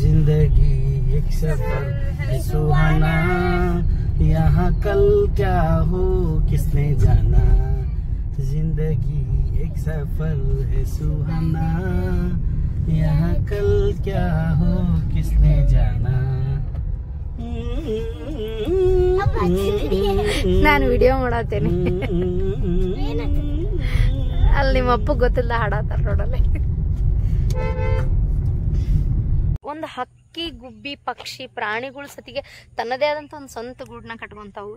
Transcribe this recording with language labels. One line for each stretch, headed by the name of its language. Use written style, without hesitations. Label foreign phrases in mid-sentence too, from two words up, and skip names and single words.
Hindi: जिंदगी एक सफर है सुहाना, यहाँ कल क्या हो किसने जाना। जिंदगी एक सफर है सुहाना, यहाँ कल क्या हो किसने जाना।
Kannada: ನಾನು ವಿಡಿಯೋ ಮಾಡತ್ತೇನೆ, ಅಲ್ಲಿ ನಿಮ್ಮ ಅಪ್ಪ ಗೊತ್ತಿಲ್ಲ ಹಾಡತ್ತಾರ ನೋಡಲ್ಲಿ. ಒಂದು ಹಕ್ಕಿ ಗುಬ್ಬಿ ಪಕ್ಷಿ ಪ್ರಾಣಿಗಳು ಸತಿಗೆ ತನ್ನದೇ ಆದಂತ ಒಂದು ಸ್ವಂತ ಗೂಡನ್ನ ಕಟ್ಕೊಂತಾವು.